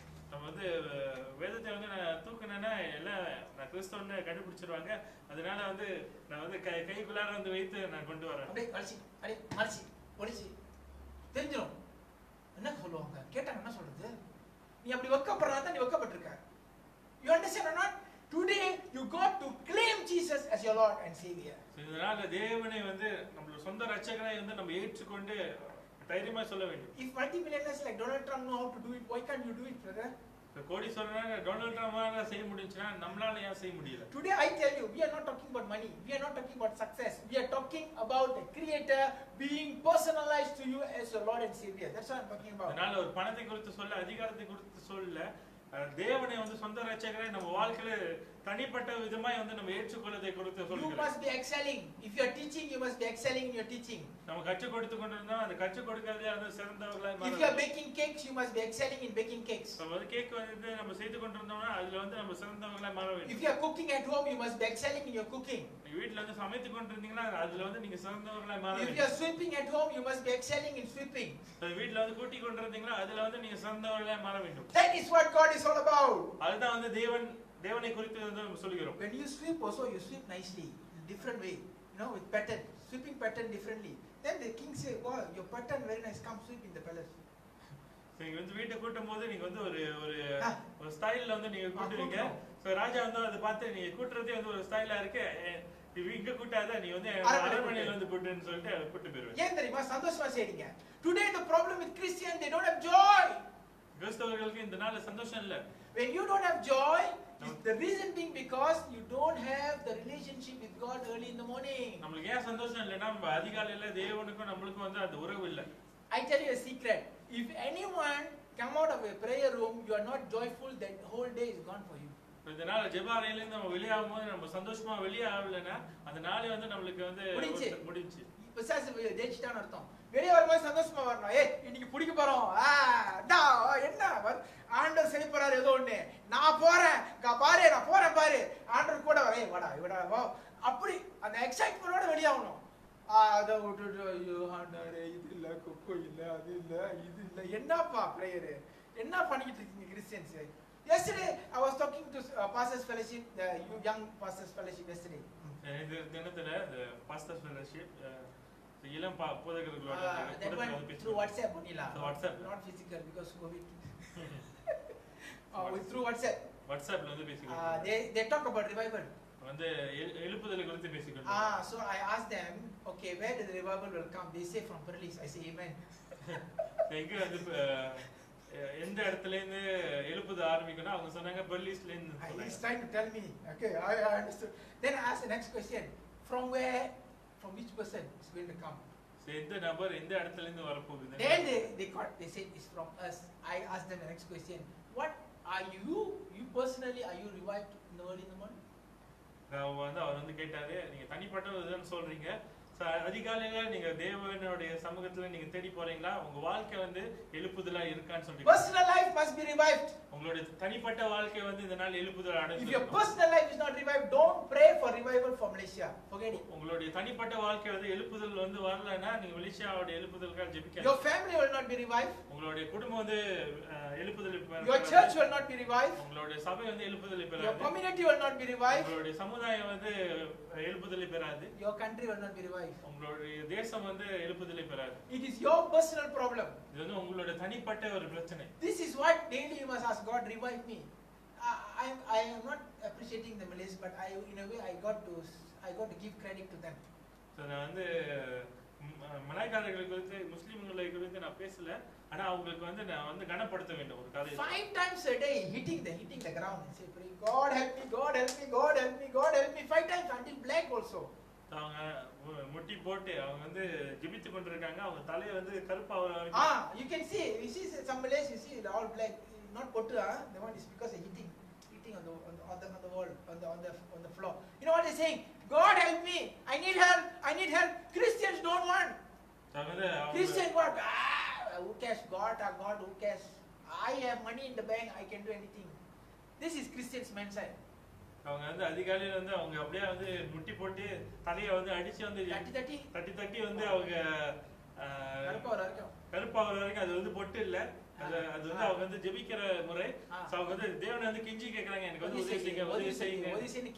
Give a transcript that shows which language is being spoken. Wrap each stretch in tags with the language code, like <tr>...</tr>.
<ta>நம்ம வந்து வேதத்தை வந்து நான் தூக்குனேன்னா எல்லாம் நான் கிறிஸ்தவன்னு கண்டுபிடிச்சிருவாங்க. அதனால வந்து நான் வந்து கைக்குள்ளார வந்து வைத்து நான் கொண்டு வரேன். அப்படியே மடிச்சு ஒடிச்சு தெரிஞ்சிடும். என்ன சொல்லுவாங்க கேட்டாங்க, என்ன சொல்றது? நீ அப்படி வெக்கப்படுறா தான் நீ வெக்கப்பட்டிருக்க.</ta> <en>You understand or not? Today you got to claim Jesus as your Lord and Savior.</en> <ta>இதனால தேவனை வந்து நம்மளோட சொந்த ரட்சகராய் வந்து நம்ம ஏற்றுக்கொண்டு தைரியமா சொல்ல வேண்டும்.</ta> <en>If multimillionaires like Donald Trump know how to do it, why can't you do it, brother?</en> <ta>கோடீஸ்வரனான Donald ட்ரம்பால செய்ய முடிஞ்சுனா நம்மளால ஏன் செய்ய முடியல?</ta> <en>Today I tell you, we are not talking about money. We are not talking about success. We are talking about the Creator being personalized to you as your Lord and Savior. That's what I'm talking about.</en> <ta>அதனால ஒரு பணத்தை குறித்து சொல்ல, அதிகாரத்தை குறித்து சொல்ல, தேவனை வந்து சொந்த ரட்சகரை நம்ம வாழ்க்கையில தனிப்பட்ட விதமாய் வந்து நம்ம ஏற்றுக்கொள்ளதை கொடுத்து</ta> <en>You</en> <ta>சொல்லுங்க.</ta> <en>must be excelling. If you are teaching, you must be excelling in your teaching.</en> <ta>நம்ம கற்றுக் கொடுத்து கொண்டிருந்தோம், அந்த கற்றுக் கொடுக்கிறதே வந்து சிறந்தவர்களாய்</ta> <en>If you are baking cakes, you must be excelling in baking cakes.</en> <ta>நம்ம வந்து கேக் வந்து நம்ம செய்து கொண்டிருந்தோம்னா அதுல வந்து நம்ம சிறந்தவர்களாய் மாற வேண்டும்.</ta> <en>If you are cooking at home, you must be excelling in your cooking.</en> <ta>நீங்க வீட்ல வந்து சமைத்து கொண்டிருந்தீங்கன்னா அதுல வந்து நீங்க சிறந்தவர்களாய் மாற</ta> <en>If you</en> <ta>வேண்டும்.</ta> <en>are sweeping at home, you must be excelling in sweeping.</en> <ta>வீட்ல வந்து கூட்டி கொண்டிருந்தீங்கன்னா அதுல வந்து நீங்க சிறந்தவர்களாய் மாற வேண்டும்.</ta> <en>That is what God is all about.</en> <ta>அதுதான் வந்து தேவனை குறித்து வந்து நம்ம சொல்கிறோம்.</ta> <en>When you sweep also, you sweep nicely, in different way, you know, with pattern, sweeping pattern differently. Then the king say, wow, your pattern very nice, come sweep in the palace.</en> <ta>நீங்க வந்து வீட்டை கூட்டும்போது நீங்க வந்து ஒரு ஸ்டைல்ல வந்து நீங்க கூட்டுவீங்க. சோ ராஜா வந்து அதை பார்த்து நீங்க கூட்டுறதே வந்து ஒரு ஸ்டைலா இருக்கு, நீ இங்க கூட்டாத, நீ வந்து அரண்மனையில வந்து கூட்டுன்னு சொல்லிட்டு கூட்டு போயிருவீங்க. ஏன் தெரியுமா? சந்தோஷமா செய்றீங்க.</ta> <en>Today the problem with Christian, they don't have joy.</en> <ta>கிறிஸ்தவர்களுக்கு இந்த நாள்ல சந்தோஷம் இல்ல.</ta> <en>When you don't have joy, the reason being because you don't have the relationship with God early in the morning.</en> <ta>நமக்கு ஏன் சந்தோஷம் இல்லைன்னா நம்ம அதிகாலையில தேவனுக்கும் நம்மளுக்கும் வந்து அந்த உறவு இல்ல.</ta> <en>I tell you a secret. If anyone come out of a prayer room, you are not joyful, that whole day is gone for you.</en> <ta>இதனால ஜெப அறையில இருந்து நம்ம வெளியாகும் போது நம்ம சந்தோஷமா வெளியே ஆகலன்னா அந்த நாளே வந்து நம்மளுக்கு வந்து முடிஞ்சு. பிசாசு ஜெயிச்சிட்டான்னு அர்த்தம். வெளியே வரும்போது சந்தோஷமா வரணும். இன்னைக்கு பிடிக்க போறோம், என்ன ஆண்டவர் செய்ய போறாரு ஏதோ ஒண்ணு, நான் போறேன் பாரு, நான் போறேன் பாரு, ஆண்டவர் கூட வாடா இவடா வா, அப்படி அந்த எக்ஸைட்மெண்டோட வெளியாகணும். அதை விட்டுட்டு ஐயோ ஆண்டவரே இது இல்ல, கொக்கோ இல்ல, அது இல்ல, இது இல்ல, என்னப்பா பிரேயரு, என்ன பண்ணிக்கிட்டு இருக்கீங்க Christians?</ta> <en>Yesterday I was talking to Pastors Fellowship, the young Pastors Fellowship yesterday.</en> <ta>இந்த தினத்துல the Pastors Fellowship இளம் போதகர்களோட</ta> <en>that went through WhatsApp only la. WhatsApp, not physical because COVID. Through WhatsApp.</en> <ta>WhatsAppல வந்து பேசிக்கிட்டோம்.</ta> <en>They talk about revival.</en> <ta>வந்து எழுப்புதலை குறித்து பேசிக்கிட்டோம்.</ta> <en>So I asked them, okay, where did the revival will come? They say from Perlis. I say amen.</en> <ta>எங்க வந்து எந்த இடத்துல இருந்து எழுப்புதல் ஆரம்பிக்கணும் அவங்க சொன்னாங்க பெர்லிஸ்ல இருந்து</ta> <en>He's</en> <ta>சொன்னாங்க.</ta> <en>trying to tell me. Okay, I understood. Then I asked the next question. From where, from which person is going to come?</en> <ta>சரி, எந்த நபர் எந்த இடத்துல இருந்து வரப்போகுது?</ta> <en>Then they said it's from us. I asked them the next question. What are you personally, are you revived in the early in the morning?</en> <ta>அவர் வந்து கேட்டாரு, நீங்க தனிப்பட்டதுன்னு சொல்றீங்க, அதிகாலையில நீங்க தேவனுடைய சமூகத்துல நீங்க தேடி போறீங்களா? உங்க வாழ்க்கை வந்து எழுப்புதலா இருக்கான்னு சொல்றீங்க.</ta> <en>Personal life must be revived.</en> <ta>உங்களுடைய தனிப்பட்ட வாழ்க்கை வந்து இந்த நாள் எழுப்புதல் அடைந்து.</ta> <en>If your personal life is not revived, don't pray for revival for Malaysia. Forget it.</en> <ta>உங்களுடைய தனிப்பட்ட வாழ்க்கை வந்து எழுப்புதல் வந்து வரலனா நீங்க மலேசியாவோட எழுப்புதலுக்காக ஜெபிக்க.</ta> <en>Your family will not be revived.</en> <ta>உங்களுடைய குடும்பம் வந்து எழுப்புதல் பெறாது.</ta> <en>Your church will not be revived.</en> <ta>உங்களுடைய சபை வந்து எழுப்புதல் பெறாது.</ta> <en>Your community will not be revived.</en> <ta>உங்களுடைய சமுதாயம் வந்து எழுப்புதல் பெறாது.</ta> <en>Your country will not be revived.</en> <ta>உங்களுடைய தேசம் வந்து எழுப்புதலை பெறாது.</ta> <en>It is your personal problem.</en> <ta>இது வந்து உங்களுடைய தனிப்பட்ட ஒரு பிரச்சனை.</ta> <en>This is what daily you must ask God, revive me. I am not appreciating the Malays, but in a way I got to give credit to them.</en> <ta>So நான் வந்து மலாய்க்காரர்கள் குறித்து முஸ்லிம்களை குறித்து நான் பேசல, ஆனா அவங்களுக்கு வந்து நான் வந்து கனப்படுத்த வேண்டும் ஒரு காரியத்தை.</ta> <en>5 times a day hitting the ground and say, pray, God help me, God help me, God help me, God help me, 5 times until black also.</en> <ta>அவங்க முட்டி போட்டு அவங்க வந்து ஜெபித்து கொண்டிருக்காங்க, அவங்க தலையை வந்து கருப்பா</ta> <en>you can see some Malays, you see all black, not potu, the one is because of hitting on the wall, on the floor. You know what they're saying? God help me, I need help. Christians don't want. Christian what? Who cares? God, who cares? I have money in the bank, I can do anything. This is Christians' mindset.</en> <ta>அவங்க வந்து அதிகாலையில வந்து அவங்க அப்படியே வந்து முட்டி போட்டு தலையை வந்து அடிச்சு வந்து தட்டி வந்து அவங்க கருப்பா வரைக்கும் அது வந்து பொட்டு இல்ல, அது வந்து அவங்க வந்து ஜெபிக்கிற முறை. அவங்க வந்து தேவனை வந்து கெஞ்சி கேக்குறாங்க, எனக்கு வந்து உதவி செய்யுங்க</ta>